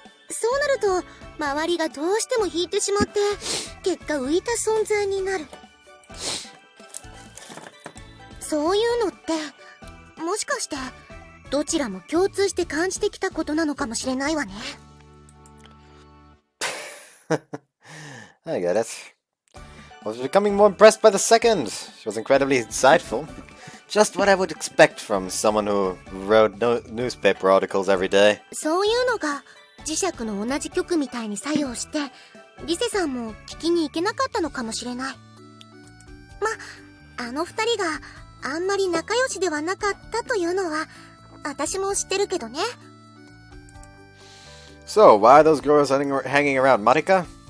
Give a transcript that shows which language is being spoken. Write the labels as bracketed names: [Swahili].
[Japanese] そうなると、周りがどうしても引いてしまって、結果浮いた存在になる。そういうのって、もしかして、どちらも共通して感じてきたことなのかもしれないわね。 [English] I get it. I was becoming more impressed by the second. She was incredibly insightful. Just what I would expect from someone who wrote newspaper articles every day. [Japanese] そういうのが磁石の同じ極みたいに作用して、リセさんも聞きに行けなかったのかもしれない。あの二人があんまり仲良しではなかったというのは私も知ってるけどね。 [English] So, why are those girls hanging around Marika?